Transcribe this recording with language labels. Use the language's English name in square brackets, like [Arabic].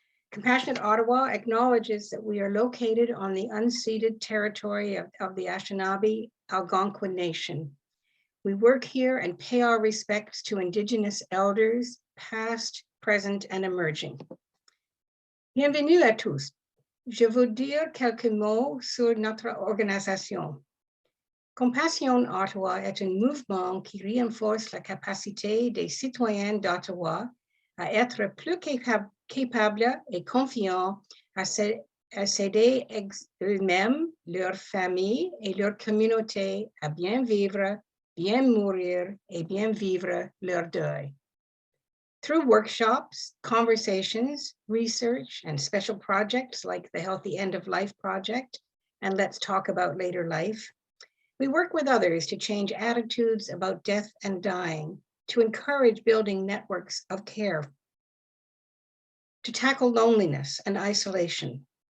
[English] Compassionate Ottawa acknowledges that we are located on the unceded territory of the Anishinaabe Algonquin Nation. We work here and pay our respects to Indigenous elders, past, present, and emerging. [French] Bienvenue à tous. Je veux dire quelques mots sur notre organisation. Compassion Ottawa est un mouvement qui renforce la capacité des citoyens d'Ottawa à être plus capables et confiants à s'aider eux-mêmes, leur famille et leur communauté à bien vivre, bien mourir et bien vivre leur deuil. [English] Through workshops, conversations, research, and special projects like the Healthy End of Life Project and Let's Talk About Later Life, we work with others to change attitudes about death and dying, to encourage building networks of care, to tackle loneliness and isolation.